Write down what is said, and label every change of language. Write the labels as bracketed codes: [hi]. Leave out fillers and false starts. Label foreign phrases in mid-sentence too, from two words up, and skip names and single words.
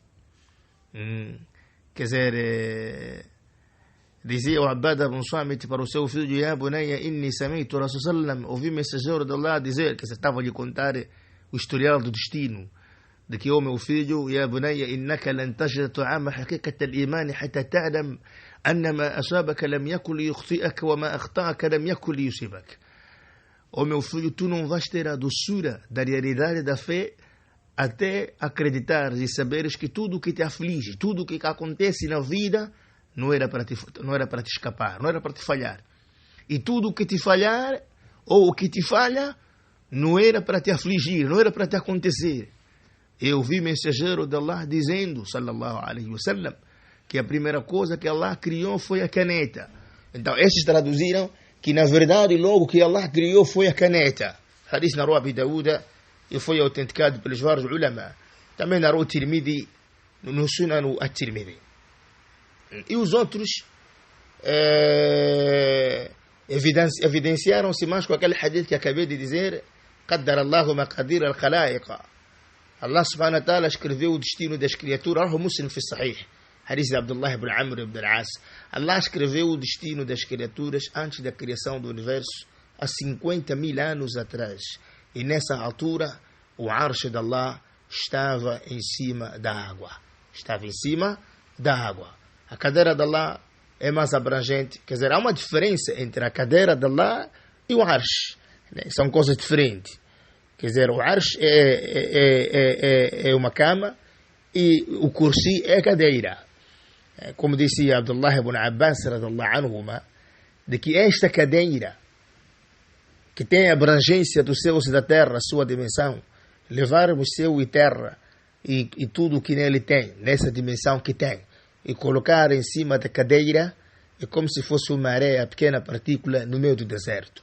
[pt] Quer dizer, dizia o Ubadah ibn Samit para o seu filho, [ar] يا بني إني سمعت رسول سلم, [pt] ouvi o mensageiro de Allah dizer, que estava a lhe contar o historial do destino, de que, meu filho, [ar] يا بني إنك لن تجد طعم حقيقة الإيمان حتى تعلم أن ما أصابك لم يكن ليخطئك وما أخطأك لم يكن ليصيبك. [pt] Meu filho, tu não vais ter a doçura da realidade da fé até acreditares e saberes que tudo o que te aflige, tudo o que acontece na vida não era para te escapar, não era para te falhar. E tudo o que te falhar, ou o que te falha, não era para te afligir, não era para te acontecer. Eu vi mensageiro de Allah dizendo, [ar] صلى الله عليه وسلم, [pt] que a primeira coisa que Allah criou foi a caneta. Então, esses traduziram que na verdade logo que Allah criou foi a caneta. Hadith na Rua Abi Dawuda e foi autenticado pelos vários ulama. Também na Rua Tirmidhi, no Sunan at-Tirmidhi. E os outros evidenciaram-se mais com aquele hadith que acabei de dizer, [ar] قدر الله مقادير الخلائق. [pt] Allah [ar] سبحانه وتعالى [pt] escreveu o destino das criaturas, o [ar] مسلم في صحيح, [pt] hadith de Abdullah ibn Amr ibn al-As. Allah escreveu o destino das criaturas antes da criação do universo, há 50.000 anos atrás. E nessa altura, o arsh de Allah estava em cima da água. Estava em cima da água. A cadeira de Allah é mais abrangente. Quer dizer, há uma diferença entre a cadeira de Allah e o arsh. São coisas diferentes. Quer dizer, o arsh é uma cama e o kursi é a cadeira. Como disse Abdullah ibn Abbas, [ar] رضي الله عنهما, [pt] de que esta cadeira, que tem a abrangência dos céus e da terra, a sua dimensão, levarmos céu e terra e tudo o que nele tem, nessa dimensão que tem, e colocar em cima da cadeira, é como se fosse uma areia, pequena partícula no meio do deserto.